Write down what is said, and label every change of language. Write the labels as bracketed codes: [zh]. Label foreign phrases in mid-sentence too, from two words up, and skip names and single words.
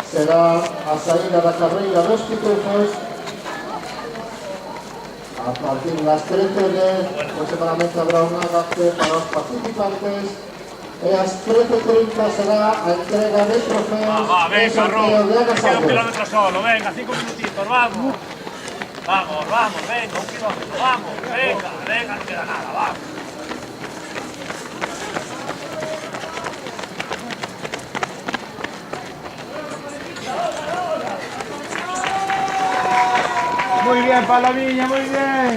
[gl] será a saída da carreira dos pitufos a partir das 13:10. Aproximadamente habrá un agace para os participantes e ás 13:30 será a entrega de trofeos e sorteo de agasallos. [es] Un kilómetro solo, venga, 5 minutitos, vamos. Vamos, vamos, venga, 1 kilómetro, vamos, venga, no queda nada, vamos. Muy bien, Palomilla, muy bien.